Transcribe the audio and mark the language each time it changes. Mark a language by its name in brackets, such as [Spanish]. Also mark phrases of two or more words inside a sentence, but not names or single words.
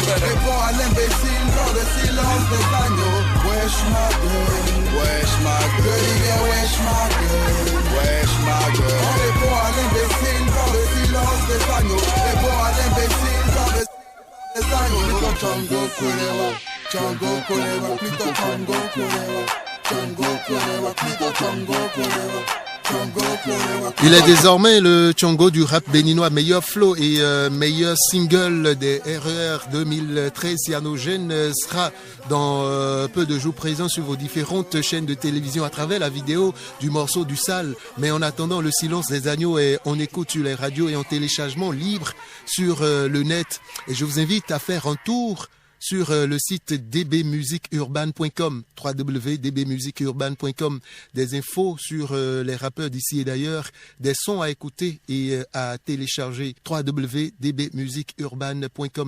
[French] Répond à l'imbécile par le silence des agneaux. Wesh ma gueule, wesh ma gueule. Wesh ma gueule, wesh ma gueule. On répond à l'imbécile par le silence des agneaux. Répond à l'imbécile par le silence des agneaux. Plutôt Chango Kolewa, Chango Kolewa, plutôt Chango Kolewa, Chango Kolewa, plutôt Chango Kolewa. Il est désormais le Tchongo du rap béninois, meilleur flow et meilleur single des RER 2013. Cyanogène sera dans peu de jours présent sur vos différentes chaînes de télévision à travers la vidéo du morceau du Sale. Mais en attendant, le silence des agneaux est en écoute sur les radios et en téléchargement libre sur le net. Et je vous invite à faire un tour sur le site dbmusiqueurban.com, www.dbmusiqueurban.com. Des infos sur les rappeurs d'ici et d'ailleurs, des sons à écouter et à télécharger, www.dbmusiqueurban.com.